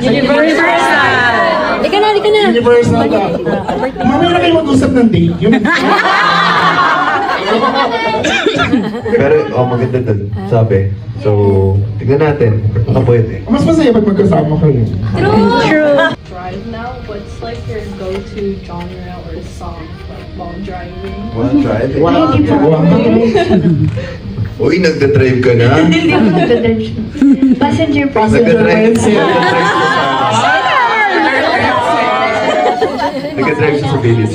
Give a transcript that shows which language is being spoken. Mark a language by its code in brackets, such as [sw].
[tl] Universal! Di ka na! Universal ka. Mamaya na kayo mag-usap ng date. Yun. Pero, maganda dun. Sabi. So, tignan natin. Baka pwede. Mas masaya pag magkasama kayo. [en] True! Drive now, what's like your go-to genre or song like while driving? Wanna try it? [tl] Hindi po. Uy, nagda-drive ka na? Hindi ako nagdadrive siya. Passenger po. Nagda-drive [en] Passenger [tl] Nagda-drive siya sa village.